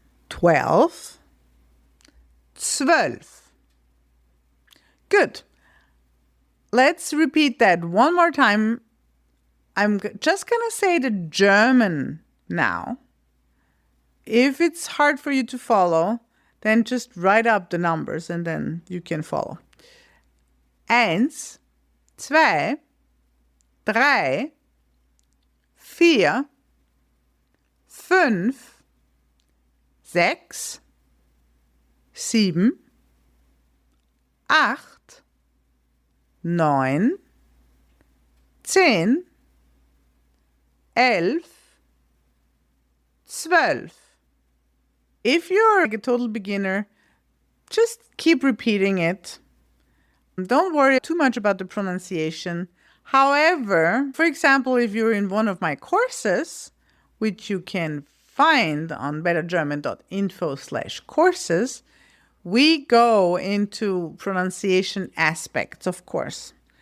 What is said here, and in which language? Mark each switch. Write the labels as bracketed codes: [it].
[en] 12, zwölf. Good. Let's repeat that one more time. I'm just going to say the German now. If it's hard for you to follow, then just write up the numbers and then you can follow. [de] Eins, zwei, drei, vier, fünf, sechs, sieben, acht, neun, 10, 11, 12. [en] If you're a total beginner, just keep repeating it. Don't worry too much about the pronunciation. However, for example, if you're in one of my courses, which you can find on bettergerman.info/courses, we go into pronunciation aspects, of course.